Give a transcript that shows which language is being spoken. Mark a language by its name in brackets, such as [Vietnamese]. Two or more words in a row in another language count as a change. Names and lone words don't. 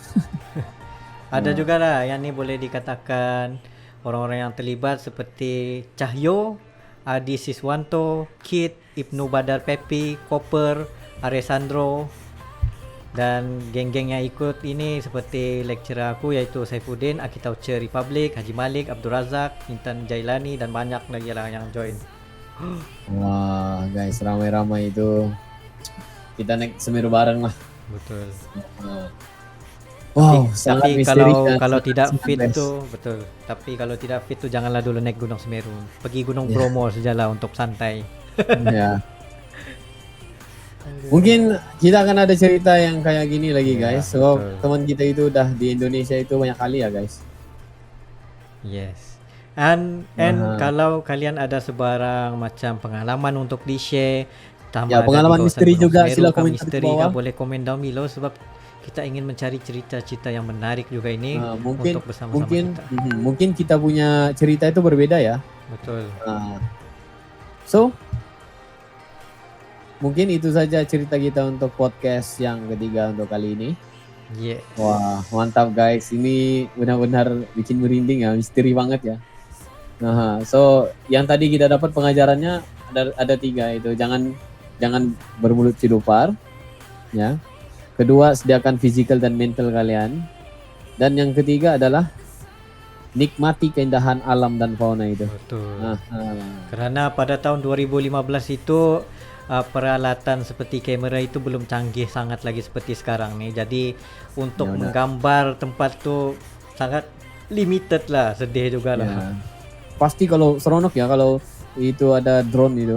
[Malay] Ada juga lah yang ni boleh dikatakan orang-orang yang terlibat seperti Cahyo, Adi Siswanto, Kit, Ibnu Badar Pepi, Koper, Aresandro, dan geng-geng yang ikut ini seperti lecturer aku iaitu Saifuddin, Architecture Republic, Haji Malik, Abdul Razak, Intan Jailani dan banyak lagi lah yang join. Wah guys, ramai-ramai itu kita naik Semeru bareng lah. Betul. Wow, sangat tapi misteri kalau tidak fit tu betul. Tapi kalau tidak fit tu janganlah dulu naik Gunung Semeru. Pergi Gunung Bromo sajalah untuk santai. Ya. [Indonesian] Mungkin kita akan ada cerita yang kayak gini lagi guys. So teman kita itu udah di Indonesia itu banyak kali ya guys. Yes. [Malay] And kalau kalian ada sebarang macam pengalaman untuk di-share, ya pengalaman misteri juga, sila komen di bawah. Boleh komen [English] down below [Malay] sebab kita ingin mencari cerita-cerita yang menarik juga ini untuk bersama-sama kita. [Indonesian] Mungkin kita punya cerita itu berbeda ya. Betul. [Malay] So mungkin itu saja cerita kita untuk podcast yang ketiga untuk kali ini. Yes. Wah, mantap guys. [Indonesian] Ini benar-benar bikin merinding ya, misteri banget ya. [Malay] So yang tadi kita dapat pengajarannya ada 3 itu. Jangan bermulut cilupar, ya. Kedua, sediakan physical dan mental kalian. Dan yang ketiga adalah nikmati keindahan alam dan fauna itu. Betul. Kerana pada tahun 2015 itu peralatan seperti kamera itu belum canggih sangat lagi seperti sekarang ni. Jadi untuk menggambar tempat tu sangat limited lah, sedih juga lah. Pasti kalau seronok ya kalau itu ada drone itu.